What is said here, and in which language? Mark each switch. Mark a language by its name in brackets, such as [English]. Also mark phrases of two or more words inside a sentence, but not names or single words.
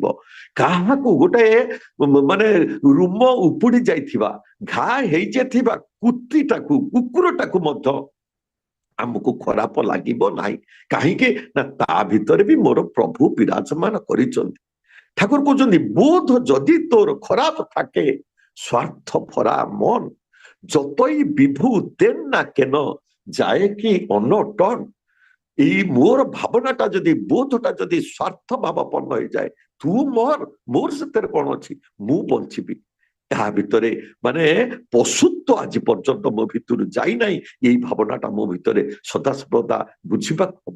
[Odia] କାହାକୁ ଗୋଟେ ମାନେ ରୁମ ଉପୁଡି ଯାଇଥିବା, ଘା ହେଇଯାଇଥିବା କୁତୀଟାକୁ, କୁକୁରଟାକୁ ମଧ୍ୟ ଆମକୁ ଖରାପ ଲାଗିବ ନାହିଁ। କାହିଁକି ନା ତା ଭିତରେ ବି ମୋର ପ୍ରଭୁ ବିରାଜମାନ କରିଛନ୍ତି। ଠାକୁର କହୁଛନ୍ତି [Bangla] বোধ যদি তোর খারাপ থাকে, স্বার্থ ভরা মন যতই বিভু দেন না কেন, যায় কি অনটন। [Odia] এই ମୋର ଭାବନାଟା ଯଦି, ବୋଧଟା ଯଦି ସ୍ୱାର୍ଥ ଭାବାପନ୍ନ ହେଇଯାଏ, ତୁ ମର, ମୋର ସେଥିରେ କଣ ଅଛି, ମୁଁ ବଞ୍ଚିବି। ଏହା ଭିତରେ ମାନେ ପଶୁତ୍ୱ ଆଜି ପର୍ଯ୍ୟନ୍ତ ମୋ ଭିତରୁ ଯାଇନାହିଁ। ଏଇ ଭାବନାଟା ମୋ ଭିତରେ ସଦାସର୍ବଦା ବୁଝିବାକୁ ହବ।